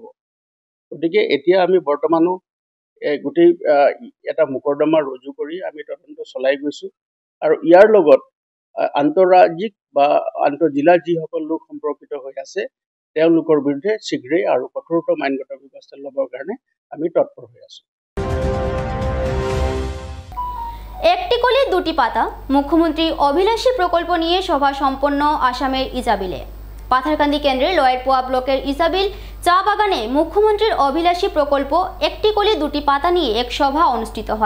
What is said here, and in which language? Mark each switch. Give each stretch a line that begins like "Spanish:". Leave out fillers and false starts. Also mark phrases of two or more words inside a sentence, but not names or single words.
Assamese: গতিকে এতিয়া আমি বৰ্তমানো গোটেই এটা মোকৰ্দমা ৰুজু কৰি আমি তদন্ত চলাই গৈছোঁ আৰু ইয়াৰ লগত আন্তঃৰাজ্যিক বা আন্তঃজিলা যিসকল লোক সম্পৰ্কিত হৈ আছে তেওঁলোকৰ বিৰুদ্ধে শীঘ্ৰেই আৰু কঠোৰতম আইনগত ব্যৱস্থা ল'বৰ কাৰণে আমি তৎপৰ হৈ আছোঁ।
Bangla: একটি কলি দুটি পাতা মুখ্যমন্ত্রী অভিলাষী প্রকল্প নিয়ে সভা সম্পন্ন আসামের ইসাবিলে। পাথারকান্দি কেন্দ্রের লয়েরপোয়া ব্লকের ইসাবিল চা বাগানে মুখ্যমন্ত্রীর অভিলাষী প্রকল্প একটি কলি দুটি পাতা নিয়ে এক সভা অনুষ্ঠিত হয়।